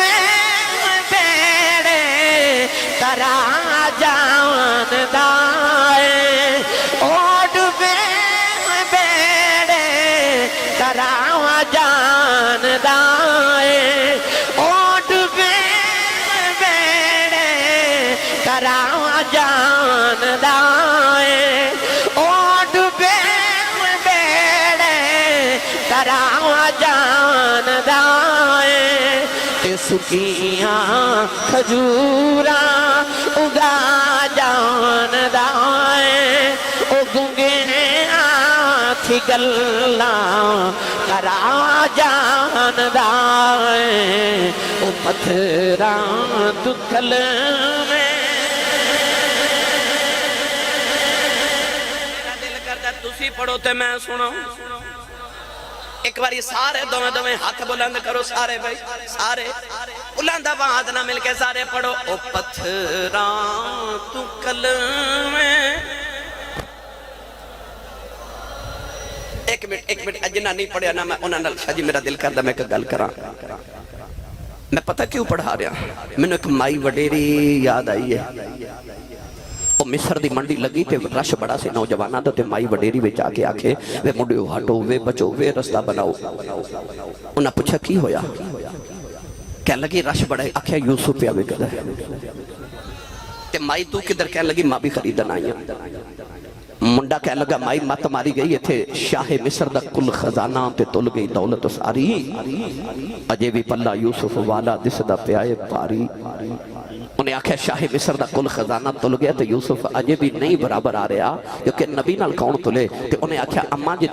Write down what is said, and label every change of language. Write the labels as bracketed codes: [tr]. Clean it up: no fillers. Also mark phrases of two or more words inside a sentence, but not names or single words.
[pa] بیڑے ترا جاندا ہے، اوڈ بیڑے ترا جاندا ہے، اوڈ بیڑے ترا جاندا ہے، اوڈ بیڑے ترا جاندا ہے، تے سکیاں کھجوراں اگا جاندا ہے، او گنگے آنکھی گلاں کرا جاندا ہے، او پتھراں تو کلام۔ میرا دل کردا تسی پڑھو تے میں سناں، ایک باری سارے دویں ہاتھ بلند کرو، سارے بھائی سارے بلند آواز نہ مل کے سارے پڑھو او پتھراں تو کلام۔ ایک منٹ جنہ نہیں پڑھیا نا میں انہاں نال جی میرا دل کردا میں ایک گل کراں، میں پتہ کیوں پڑھا رہا، مینوں ایک مائی وڈیری یاد آئی ہے، وہ مصر دی منڈی لگی تے رش بڑا سے نوجواناں دا تے مائی وڈیری وچ آ کے آکھے وے منڈیو ہٹو وے بچو وے رستہ بناؤ۔ انہاں پوچھا کی ہویا، کہنے لگی رش بڑا ہے، آکھیا یوسف پہ آوے کدھر تے مائی تو کدھر، کہنے لگی ماں بھی خریدن آئی ہیں۔ منڈا منڈا کہہ لگا مائی مت ماری گئی اتھے شاہ مصر دا کل خزانہ تے تل گئی دولت ساری اجے بھی پلہ یوسف والا دسدا پیا ہے بھاری انہاں آکھیا شاہ مصر دا کل خزانہ تل گیا تو یوسف اجے بھی نہیں برابر آ رہا کیونکہ نبی نال کون تلے تے انہاں آکھیا اماں جے